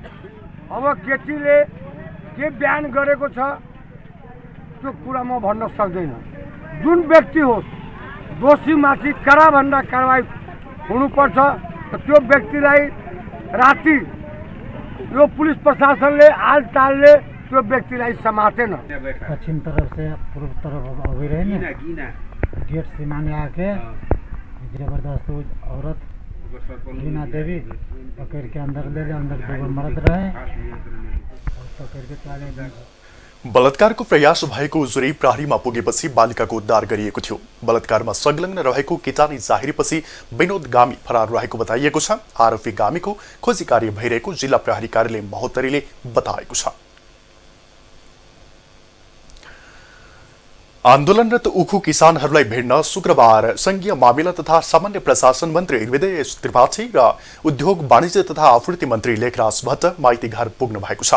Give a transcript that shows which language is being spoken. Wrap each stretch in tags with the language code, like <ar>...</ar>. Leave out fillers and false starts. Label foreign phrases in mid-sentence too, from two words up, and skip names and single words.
<ne>अब केटीले के बयान गरेको छ त्यो कुरा म भन्न सक्दैन। जुन व्यक्ति होस्, दोषीमाथि कडाभन्दा कारवाही हुनुपर्छ। त्यो व्यक्तिलाई राति यो पुलिस प्रशासनले आलटालले त्यो व्यक्तिलाई समातेन।</ne> <mai>पश्चिम तरफ से पूर्व तरफ अभी रहे गेट से माने आके जबरदस्त औरत लीना देवी पकड़ के अंदर ले गए। अंदर 2 मर्द रहे, पकड़ के चले गए।</mai> <ne>बलात्कारको प्रयास भएको उजुरी प्रहरीमा पुगेपछि बालिकाको उद्धार गरिएको थियो। बलात्कारमा संलग्न रहेको केटानी जाहेरीपछि विनोद गामी फरार रहेको बताइएको छ। आरोपी गामीको खोजी कार्य भइरहेको जिल्ला प्रहरी कार्यालय महोत्तरीले बताएको छ। आन्दोलनरत उखु किसानहरूलाई भेट्न शुक्रबार संघीय मामिला तथा सामान्य प्रशासन मन्त्री हृदय त्रिपाठी र उद्योग वाणिज्य तथा आपूर्ति मन्त्री लेखराज भट्ट माइती घर पुग्नु भएको छ।</ne>